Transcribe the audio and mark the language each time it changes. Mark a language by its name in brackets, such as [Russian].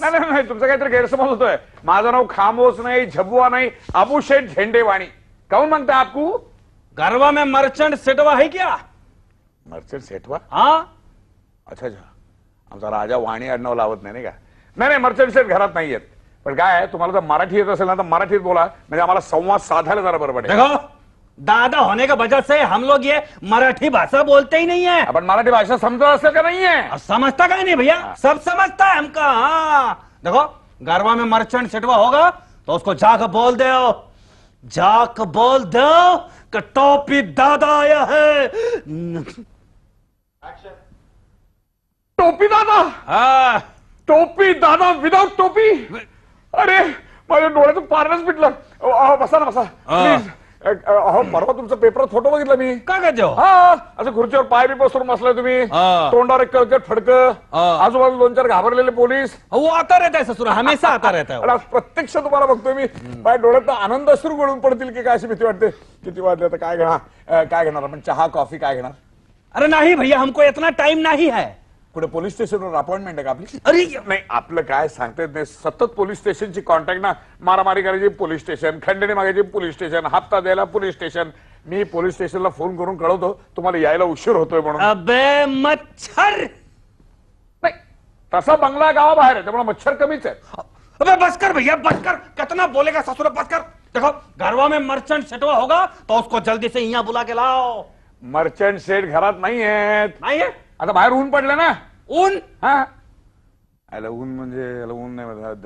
[Marathi] नाही तुमचा काहीतरी गैरसमज होतोय. माझं नाव खामोश नाही, झबुआ नाही, अबू शेठ झेंडेवाणी. [Hindi] काऊन मागता आपको? गरबा में मर्चंट सेटवा है क्या? मर्चंट सेठवा? हाँ. अच्छा. [Marathi] आमचा राजा वाणी आडनाव लावत नाही का? नाही मर्चंट सेठ घरात नाहीयेत. पण काय आहे, तुम्हाला जर मराठी येत असेल ना तर मराठीत बोला, म्हणजे आम्हाला संवाद साधायला जरा बरं पडेल. [Hindi] देखो दादा होने का वजह से हम लोग ये मराठी भाषा बोलते ही नहीं है. [Marathi] आपण मराठी भाषा समजत असेल का नाहीये? [Hindi] अब समझता का नहीं भैया? सब समझता है हमका. हाँ देखो गरबा में मर्चेंट सेटवा होगा तो उसको जाकर बोल दो, जाकर बोल दो कि टोपी दादा आया है. [Marathi] टोपी दादा? [Hindi] हाँ. [Marathi] टोपी दादा विदाउट टोपी? अरे माझ्या डोळ्याचं पारणच पिटलं. बसा ना, बसा प्लीज. अहो परवा तुमचा पेपरात फोटो बघितला मी. काय करते हो? हा, असं खुर्चीवर पाय बी पसरून बसलाय तुम्ही. तोंडावर एक कळकट फडकं, आजूबाजू 2-4 घाबरलेले पोलीस. [Hindi] वो आता रहता है ससुरा, हमेशा आता रहता है. [Marathi] आणि आज प्रत्यक्ष तुम्हाला बघतोय मी. माझ्या डोळ्यात आनंद अश्रू गळून पडतील की काय अशी भीती वाटते. किती वाजले आता? काय घेणार आपण? चहा कॉफी काय घेणार? [Hindi] अरे नहीं भैया, हमको इतना टाइम नहीं है. [Marathi] कुठे पोलीस स्टेशनवर अपॉइंटमेंट आहे का आपली? अरे नाही, आपलं काय सांगता येत नाही. सतत पोलीस स्टेशनची कॉन्टॅक्ट ना. मारामारी करायची पोलीस स्टेशन, खंडणी मागायची पोलीस स्टेशन, हप्ता द्यायला पोलीस स्टेशन, मी पोलीस स्टेशनला फोन करून कळवतो तुम्हाला यायला उशीर होतोय म्हणून. [Hindi] अबे मच्छर. [Marathi] नाही, तसा बंगला गावाबाहेर आहे त्यामुळे मच्छर कमीच आहे. [Hindi] अबे बस कर भैया, बस कर. कितना बोलेगा ससुर, बस कर. देखो घरवा में मर्चेंट सेटवा होगा तो उसको जल्दी से यहाँ बुला के लाओ. [Marathi] मर्चंट सेठ घरात नाही आहेत. [Hindi] नहीं है [Marathi] आता बाहेर ऊन पडलं ना. ऊन. हा याला ऊन म्हणजे याला ऊन नाही म्हणत.